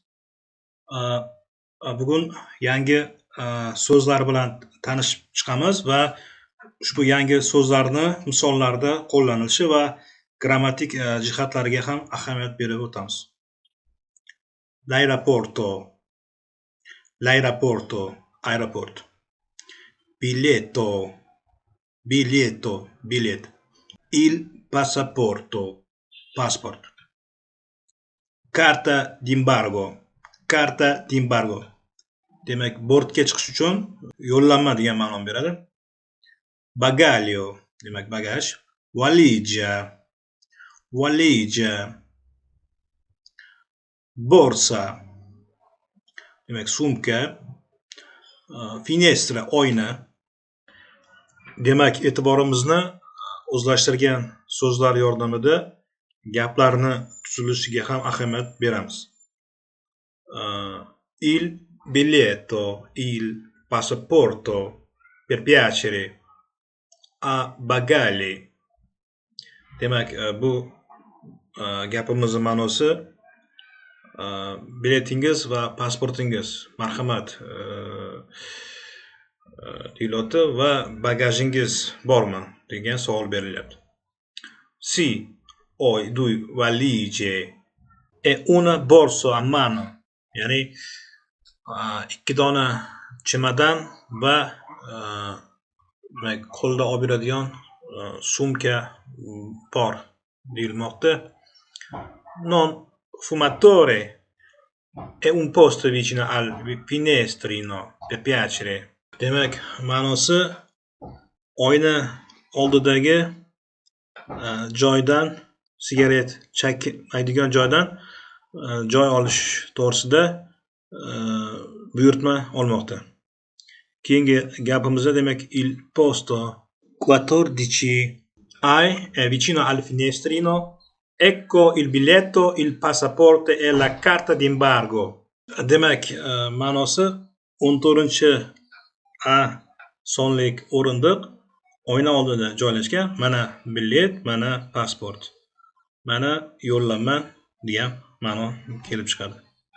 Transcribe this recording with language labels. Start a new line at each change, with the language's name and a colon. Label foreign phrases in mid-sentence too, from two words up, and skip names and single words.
Uzbek: Bugun yangi so'zlar bilan tanishib chiqamiz va ushbu yangi so'zlarni misollarda qo'llanilishi va grammatik jihatlariga ham ahamiyat berib o'tamiz.
Italian: L'aeroporto, aeroport. Biglietto. Il passaporto, passport. Carta d'imbargo.
Uzbek: Demak, bortga chiqish uchun yo'llanma degan ma'noni beradi. Bagaglio, demak bagaj.
Italian: Valigia. Borsa,
Uzbek: demak sumka.
Italian: Finestra, oyna.
Uzbek: Demak, e'tiborimizni o'zlashtirgan so'zlar yordamida gaplarni tuzilishiga ham ahamiyat beramiz.
Italian: Il biglietto, il passaporto, per piacere, a bagagli.
Uzbek: Demak, bu gapimizning ma'nosi biletingiz va pasportingiz, marhamat, deyilyapti va bagajingiz bormi degan savol berilyapti.
Italian: Sì, ho 2 valigie e una borsa a mano.
Uzbek: Ya'ni 2 dona chemadan va qo'lda olib yuradigan sumka bor deyilmoqda.
Italian: Non fumatore e un posto vicino al finestrino per piacere.
Uzbek: Demak, ma'nosi oyna oldidagi joydan, sigaret chekmaydigan joydan joy olish to'g'risida buyurtma olmoqda. Keyingi gapimizda demak
Italian: il posto 14 è vicino al finestrino. Ecco il biglietto, il passaporto e la carta d'imbargo.
Uzbek: Demak, ma'nosi 14 sonlik o'rindiq oyna oldida joylashgan. Mana bilet, mana pasport, mana yo'llanma degan ma'no kelib chiqadi.